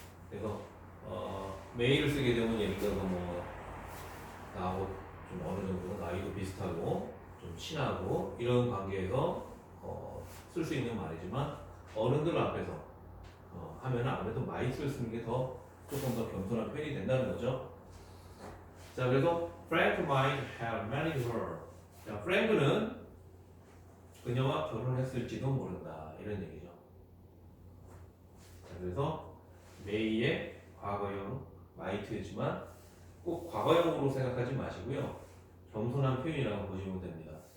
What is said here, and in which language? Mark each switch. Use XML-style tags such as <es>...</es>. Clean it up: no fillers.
<ko>그래서 메일을 쓰게 되면 예를 들어서 뭐 나하고 좀 어느 정도 나이도 비슷하고 좀 친하고 이런 관계에서 쓸 수 있는 말이지만 어른들 앞에서 하면 아무래도 might를 쓰는 게 더 조금 더 겸손한 표현이 된다는 거죠. 자, 그래서</ko> <en>Frank might have married her.</en> <ko>자, 프랭크는 그녀와 결혼했을지도 모른다, 이런 얘기죠. 자, 그래서 may의 과거형 might이지만 꼭 과거형으로 생각하지 마시고요, 겸손한 표현이라고 보시면 됩니다.</ko>